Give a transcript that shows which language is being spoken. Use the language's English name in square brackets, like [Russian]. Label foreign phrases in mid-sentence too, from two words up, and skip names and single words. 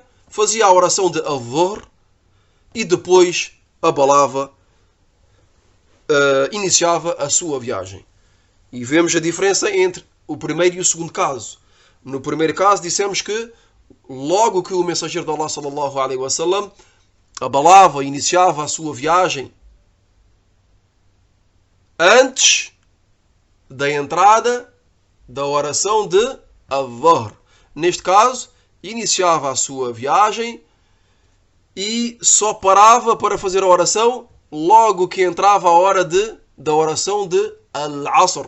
[Portuguese] Fazia a oração de Adh-Dhuhr e depois abalava, iniciava a sua viagem. E vemos a diferença entre o primeiro e o segundo caso. No primeiro caso dissemos que logo que o mensageiro de Allah [Arabic] صلى الله عليه وسلم [Portuguese] abalava, iniciava a sua viagem antes da entrada da oração de Adh-Dhuhr. Neste caso, iniciava a sua viagem e só parava para fazer a oração logo que entrava a hora da oração de Al-Asr.